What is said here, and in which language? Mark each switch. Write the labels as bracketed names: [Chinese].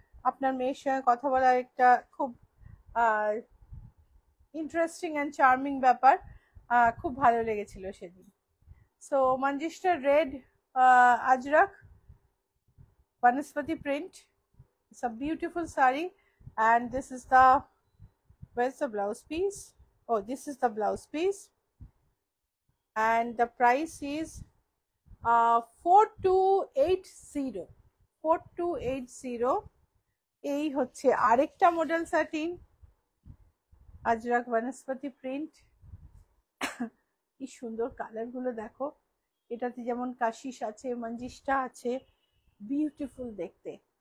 [Bangla] আপনার মেয়ের সঙ্গে কথা বলার একটা খুব ইন্টারেস্টিং অ্যান্ড চার্মিং ব্যাপার, খুব ভালো লেগেছিল সেদিন। So মঞ্জিস্টা red Ajrak Vanaspati print. [English] It's a beautiful sari, and this is the, where's the blouse piece? Oh, this is the blouse piece, and the price is 4280. 4280. [Bangla] এই হচ্ছে আরেকটা মডেল স্যাটিন, আজরাক বনস্পতি প্রিন্ট। কি সুন্দর কালার গুলো দেখো, এটাতে যেমন কাশিস আছে, মঞ্জিস্টা আছে, বিউটিফুল দেখতে।